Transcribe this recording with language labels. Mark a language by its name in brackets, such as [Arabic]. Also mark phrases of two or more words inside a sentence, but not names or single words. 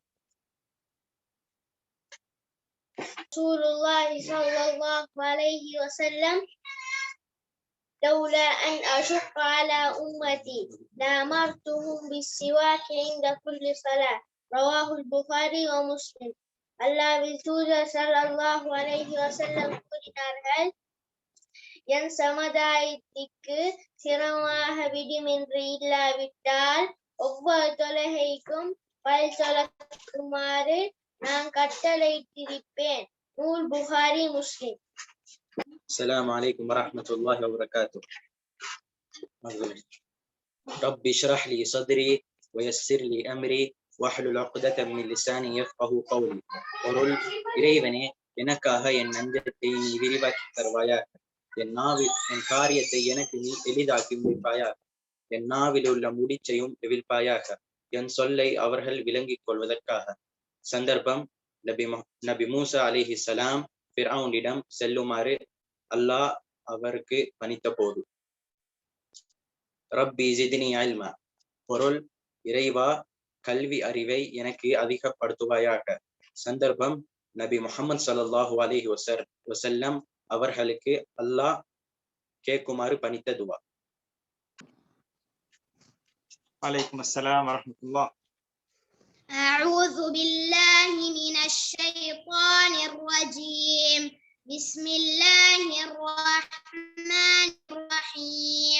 [Arabic] رسول الله صلى الله عليه وسلم لولا أن أشق على أمتي لأمرتهم بالسواك عند كل صلاة. رواه البخاري ومسلم. [Tamil] அல்லாஹ்வின் தூதர் [Arabic] صلى الله عليه وسلم [Tamil] கூறினார்கள், என் சமுதாயத்திற்கு சிரமமாக விடும் என்று இல்லாவிட்டால் ஒவ்வொரு தொழுகைக்கும் பல் தொழக்குமாறு நான் கட்டளையிட்டிருப்பேன். நூல் புகாரி முஸ்லிம். [Arabic] السلام عليكم ورحمة الله وبركاته. رب اشرح لي صدري ويسر لي أمري واحلل عقدة من لساني يفقهوا قولي. [Tamil] பொருள், இறைவனே, எனக்காக என் நஞ்சத்தை நீ விரிவாக்கி தருவாயாக. என் காரியத்தை எனக்கு நீ எளிதாக்கி முடிப்பாயாக. என் நாவில் உள்ள முடிச்சையும் எவிழ்ப்பாயாக. என் சொல்லை அவர்கள் விளங்கிக் கொள்வதற்காக. சந்தர்ப்பம், நபி மூசா அலைஹிஸ்ஸலாம் ஃபிர்அவுனிடம் செல்லுமாறு அல்லாஹ் அவருக்கு பணித்த போது. [Arabic] رب زدني علما. [Tamil] பொருள், இறைவா, கல்வி அறிவை எனக்கு அதிகப்படுத்துவாயாக. சந்தர்ப்பம், நபி முஹம்மது [Arabic] صلى الله عليه وسلم [Tamil] அவர்களுக்கு அல்லாஹ் கேட்குமாறு பணித்த துவா. [Arabic] وعليكم السلام ورحمة الله. أعوذ بالله من الشيطان الرجيم. بسم الله الرحمن الرحيم.